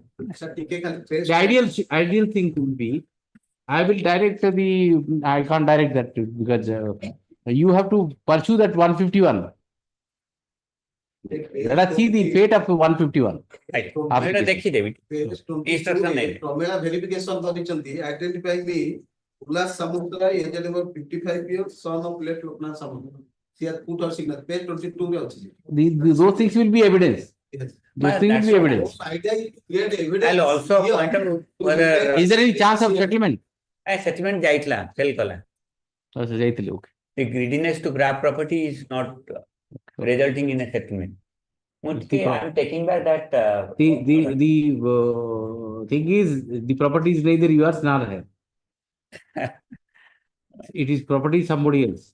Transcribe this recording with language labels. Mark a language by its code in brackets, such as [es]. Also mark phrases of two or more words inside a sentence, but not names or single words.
[en] The ideal thing would be, I will direct I can't direct that because you have to pursue that 151. Let us see the fate of 151. Right. Application. [hi] देखिए David. [en] Page 22 Instruction [or] ରେ [en] name. ପ୍ରମେୟ verification କରିଛନ୍ତି identify me Ulas Samudra age number 55 years son of late Loknath Samudra. She has put her signature page 22 [or] ରେ ଅଛି. [en] Those things will be evidence. Yes. Those things will be evidence. Idea is create evidence. I'll also here point out to whether Is there any chance of settlement? [or] settlement ଯାଇଥିଲା fail କଲା. अच्छा ଯାଇଥିଲେ, [en] okay. The greediness to grab property is not resulting in a settlement. The I'm taking back that. The thing is, the property is neither yours nor hers. It is property somebody else.